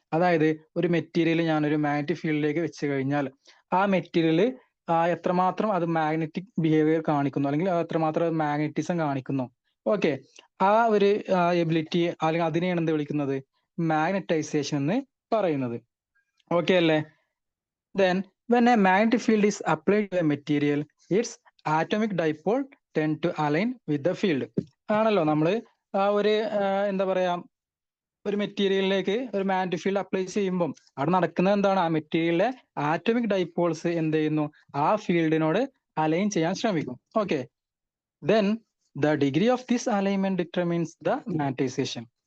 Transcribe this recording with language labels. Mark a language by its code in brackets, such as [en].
[ml] അതായത് ഒരു മെറ്റീരിയൽ ഞാനൊരു മാഗ്നറ്റിക് ഫീൽഡിലേക്ക് വെച്ച് കഴിഞ്ഞാൽ ആ മെറ്റീരിയൽ എത്രമാത്രം അത് മാഗ്നറ്റിക് ബിഹേവിയർ കാണിക്കുന്നു, അല്ലെങ്കിൽ എത്രമാത്രം മാഗ്നറ്റിസം കാണിക്കുന്നു. ഓക്കെ, ആ ഒരു എബിലിറ്റി അല്ലെങ്കിൽ അതിനെയാണ് എന്ത് വിളിക്കുന്നത്? മാഗ്നറ്റൈസേഷൻ എന്ന് പറയുന്നത്. ഓക്കെ അല്ലേ? [en] Then when a magnetic field is applied to a material, its atomic dipole tend to align with the field. [ml] ആണല്ലോ നമ്മൾ ആ ഒരു എന്താ പറയാ, ഒരു മെറ്റീരിയലിലേക്ക് ഒരു മാഗ്നറ്റിക് ഫീൽഡ് അപ്ലൈ ചെയ്യുമ്പോൾ അവിടെ നടക്കുന്നത് എന്താണ്? ആ മെറ്റീരിയലിലെ ആറ്റോമിക് ഡൈപോൾസ് എന്ത് ചെയ്യുന്നു? ആ ഫീൽഡിനോട് അലൈൻ ചെയ്യാൻ ശ്രമിക്കും. [en] Okay, then the degree of this alignment determines the magnetization.